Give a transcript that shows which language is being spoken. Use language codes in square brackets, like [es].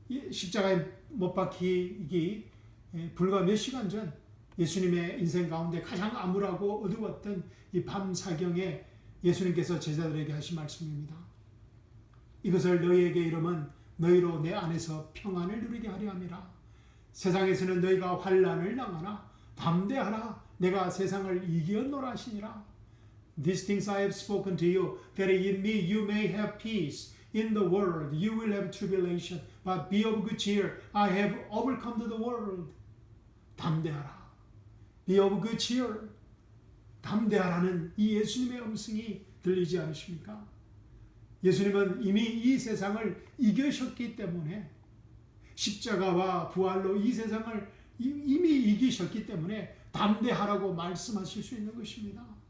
[ko] 십자가에 못 박히기 불과 몇 시간 전 예수님의 인생 가운데 가장 암울하고 어두웠던 이 밤 사경에 예수님께서 제자들에게 하신 말씀입니다. 이것을 너희에게 이르면 너희로 내 안에서 평안을 누리게 하려 함이라. 세상에서는 너희가 환난을 당하나 담대하라. 내가 세상을 이기었노라 하시니라. [en] These things I have spoken to you, that in me you may have peace. In the world you will have tribulation, but be of good cheer. I have overcome the world. [ko] 담대하라. [en] Be of good cheer. [ko] 담대하라는 이 예수님의 음성이 들리지 않으십니까? 예수님은 이미 이 세상을 이기셨기 때문에, 십자가와 부활로 이 세상을 이미 이기셨기 때문에 담대하라고 말씀하실 수 있는 것입니다.